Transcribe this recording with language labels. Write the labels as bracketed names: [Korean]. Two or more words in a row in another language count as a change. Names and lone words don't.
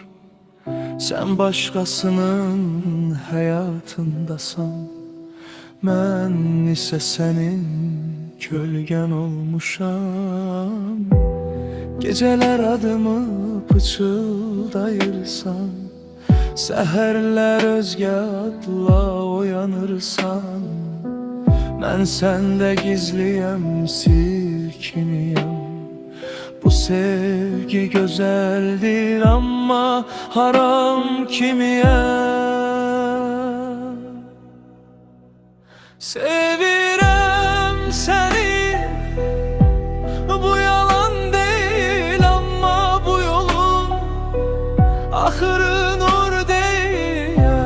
[Turkish] Sen başkasının hayatındasan, [Azerbaijani] mən isə sənin kölgən olmuşam. Geceler adımı pıçıldayırsan, səhərlər özgə adla oyanırsan, mən səndə gizliyəm, sir kimiyəm. [Turkish] Bu sevgi güzeldir ama haram kimiye. Sevirəm seni, bu yalan değil ama bu yolun ahırı nur değil.